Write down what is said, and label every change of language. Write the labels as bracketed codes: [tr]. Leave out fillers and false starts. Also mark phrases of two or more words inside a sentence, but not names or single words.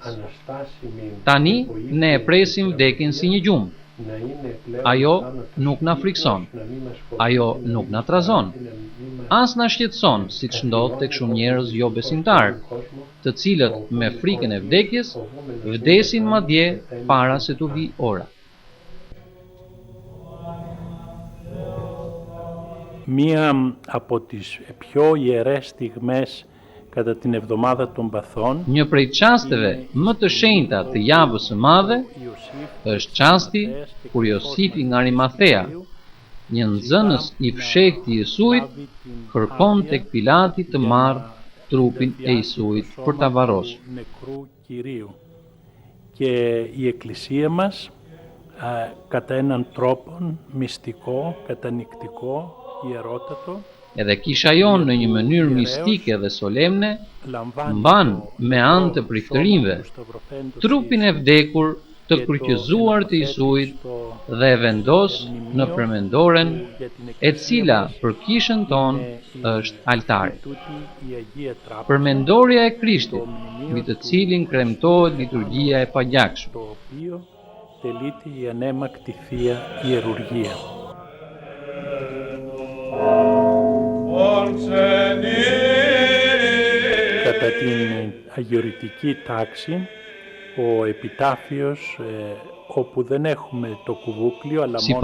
[sq] Tani ne e presim vdekjen si një gjumë. Ajo nuk na frikson, ajo nuk na trazon, as na shqetëson, siç ndodh tek shumë njerëz jo besimtar, të cilët me frikën e vdekjes vdesin madje para se t'u vi ora. [el] Μία από τις πιο ιερές στιγμές κατά την εβδομάδα των παθών [sq] Një prej çasteve më të shenjta të javës së madhe është çasti kur Josifi nga Arimathea, një nxënës i fshehtë i Jesuit, kërkon tek Pilati të marrë trupin e Jesuit për ta varrosur. [el] νεκρού Κυρίου. Και η Εκκλησία μας κατά έναν τρόπο μυστικό, κατανυκτικό, ιερότατο, [sq] Edhe kisha jonë në një mënyrë mistike dhe solemne, mban me anë të priftërinjve trupin e vdekur të kryqëzuar të Jesuit dhe e vendos në përmendoren e cila për kishën tonë është altari. Përmendorja e Krishtit, mbi të cilin kremtohet liturgjia e pagjakshme. [el] το οποίο τελείται η ανέμακτη Θεία Ιερουργία. Κατά την αγιορητική τάξη, ο επιτάφιος, όπου δεν έχουμε το κουβούκλιο, αλλά μόνο